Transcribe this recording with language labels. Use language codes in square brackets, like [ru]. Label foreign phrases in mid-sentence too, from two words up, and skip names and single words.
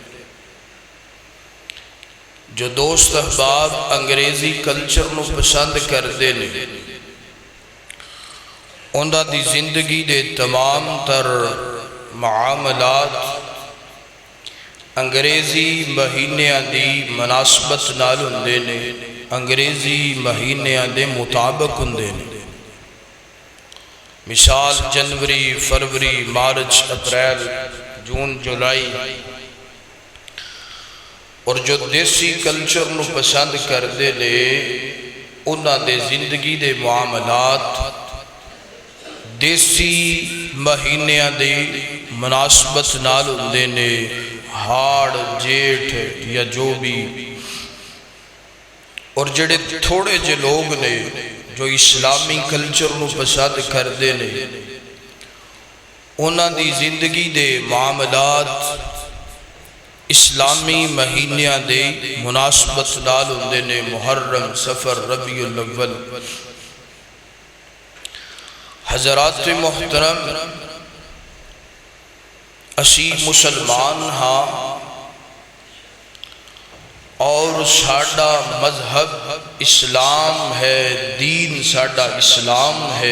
[pa] جو دوست احباب انگریزی کلچر نو پسند کرتے ہیں انہاں دی زندگی دے تمام تر معاملات انگریزی مہینیاں دی مناسبت نال ہوندے نے، انگریزی مہینیاں دے مطابق ہوندے نے. مثال جنوری، فروری، مارچ، اپریل، جون، جولائی. اور جو دیسی کلچر نو پسند کردے نے انہاں دے زندگی دے معاملات دیسی مہینیاں دے مناسبت نال ہوندے نے، ہاڑ، جیٹھ یا جو بھی. اور جڑے تھوڑے جے لوگ نے جو اسلامی کلچر نو پسند کردے نے انہاں دی زندگی دے معاملات اسلامی مہینیاں دے مناسبت نال ہوندے نے. محرم، صفر، ربیع الاول. حضرات محترم، اسی مسلمان ہاں اور ساڈا مذہب اسلام ہے، دین ساڈا اسلام ہے.